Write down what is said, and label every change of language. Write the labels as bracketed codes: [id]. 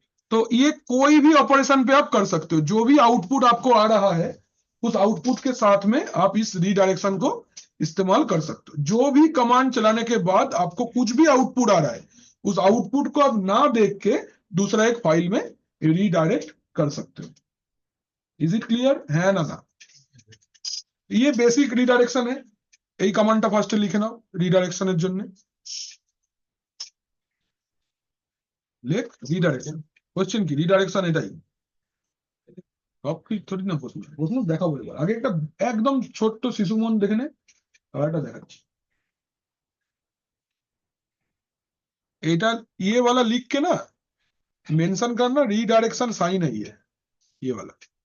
[hi] तो ये कोई भी ऑपरेशन पे आप कर सकते हो, जो भी आउटपुट आपको आ रहा है उस आउटपुट के साथ में आप इस रीडायरेक्शन को इस्तेमाल कर सकते हो। जो भी कमांड चलाने के बाद आपको कुछ भी आउटपुट आ रहा है, उस आउटपुट को आप ना देख के दूसरा एक फाइल में रीडायरेक्ट कर सकते हो। इज इट क्लियर है ना? ये बेसिक রিডাইরেকশন है। [bn] এই কমান্ডটা ফার্স্টে লিখে নাও রিডাইরেকশনের জন্য। লেখ রিডাইরেকশন। কোশ্চেন কি, রিডাইরেকশন এটাই। সব কি থোড়ি না প্রশ্ন, প্রশ্ন দেখাবো এবার। আগে একটা একদম ছোট্ট শিশু মন দেখে নে, আর একটা দেখাচ্ছি। এটা [hi] ये वाला लिख के ना मेंशन करना, रीडायरेक्शन साइन है ये वाला।